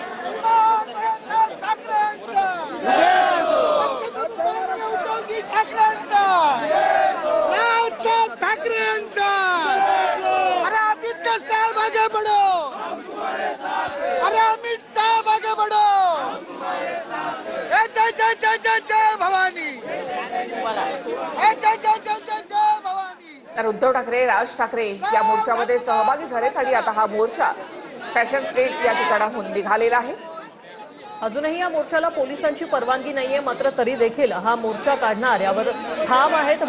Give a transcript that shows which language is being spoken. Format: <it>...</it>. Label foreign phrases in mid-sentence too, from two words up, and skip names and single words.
<hi>ठाकरेंचा अरे आदित्य साहेब आगे बढ़ो, अरे अमित साहेब आगे बढ़ो, जय जय जय जय जय भवानी, जय जय जय जय जय भवानी।</hi> <mr>तर उद्धव ठाकरे, राज ठाकरे या मोर्चामध्ये सहभागी झालेत आणि आता हा मोर्चा फॅशन स्ट्रीट या ठिकाणाहून निघालेला आहे। अजूनही या मोर्चाला पोलिसांची परवानगी नाहीये, मात्र तरी देखील हा मोर्चा काढणार यावर ठाम आहेत।</mr>